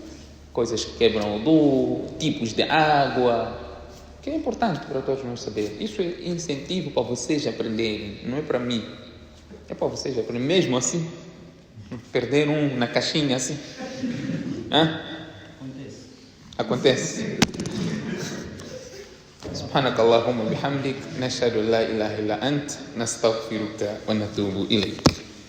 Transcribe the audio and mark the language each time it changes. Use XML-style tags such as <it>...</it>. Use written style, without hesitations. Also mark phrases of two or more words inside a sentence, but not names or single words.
<pt>Wudu, coisas que quebram o wudu, tipos de água, que é importante para todos nós saber. Isso é incentivo para vocês aprenderem, não é para mim. É para vocês aprenderem, mesmo assim. Perder um na caixinha assim. Hã? Acontece.</pt> <ar>سبحانك اللهم وبحمدك نشهد لا إله إلا أنت نستغفرك ونتوب إليك</ar>